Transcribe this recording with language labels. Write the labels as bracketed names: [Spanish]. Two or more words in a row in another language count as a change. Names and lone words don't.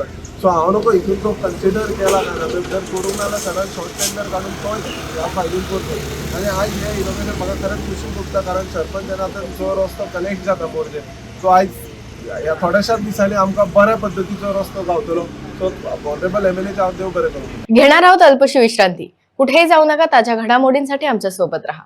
[Konkani] सो हांव नको हितून तो कन्सिडर केला काय जर करूंक नाल्यार सगळ्यात [English] short tender [Konkani] काडून तो ह्या फायलीन करतो। आनी आयज हे इनॉग्रेशन म्हाका खरेंच खुशी भोगता, कारण सरपंचान आतां जो रस्तो कनेक्ट जाता मोर्जे तो आयज ह्या थोड्याशाच दिसांनी आमकां बऱ्या पद्दतीचो रस्तो गावतलो। सो [English] Honourable MLA [Konkani] हांव देव बरें करूं। [Marathi] घेणार आहोत अल्पशी विश्रांती। कुठेही जाऊ नका, ताज्या घडामोडींसाठी आमच्या सोबत राहा।